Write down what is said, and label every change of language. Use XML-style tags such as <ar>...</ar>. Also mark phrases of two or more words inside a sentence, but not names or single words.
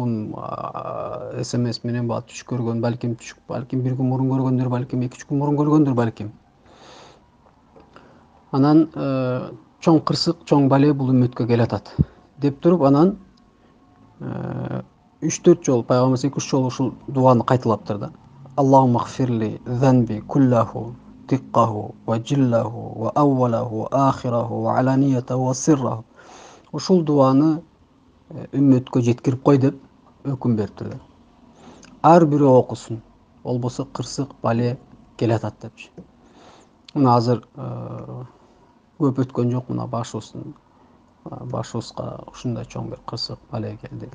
<ky>Бул SMS менен баа түш көргөн, балким бир күн мурун көргөндүр, балким 2-3 күн мурун көргөндүр, балким. Анан чоң кырсык, чоң бале бул үммөткө келатат деп туруп, анан 3-4 жолу пайгамбар 2-3 жолу ушул дуаны кайталаптыр да.</ky> <ar>اللهم اغفر لي ذنبي كله دقه وجله وأوله وآخره وعلانيته وسره.</ar> <ky>Ушул дуаны үммөткө жеткирип кой деп өкүм бериптир да. Ар бирөө окусун, болбосо кырсык бале келатат депчи. Мына азыр көп өткөн жок, мына башыбызга ушундай чоң бир кырсык бале келди.</ky>